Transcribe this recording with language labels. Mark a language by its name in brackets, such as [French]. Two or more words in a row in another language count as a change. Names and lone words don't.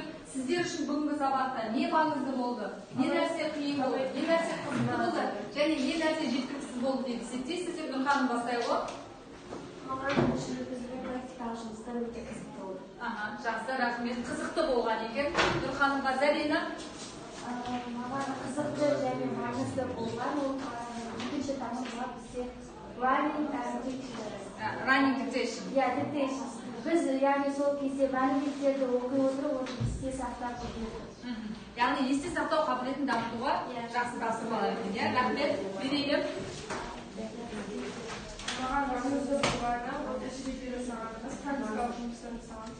[Kazakh] Сіздер үшін бүгінгі сабақта не маңызды болды, не нәрсе қиын болды, не нәрсе қызықты болды, және не нәрсе жеткіліксіз болды деп есептейсіздер. Нұрханым бастайлы. Маған үшін біздің практикалық жұмыстар өте қызықты болды. Жақсы, рахмет. Қызықты болған екен. Нұрханымға Зарина. Маған қызықты және маңызды болған ол екінші тақырыпқа бізде running dictation. Dictation. Біз яғни сол кезде мәліметтерді оқи отырып, оны есте сақтап жүрдік. Яғни есте сақтау қабілетін дамытуға жақсы тапсырмалар екен. Рахмет. Мерейлім. Маған маңызды болғаны, ол тәжірибе жасағанымыз, практикалық жұмыстар жасағанымыз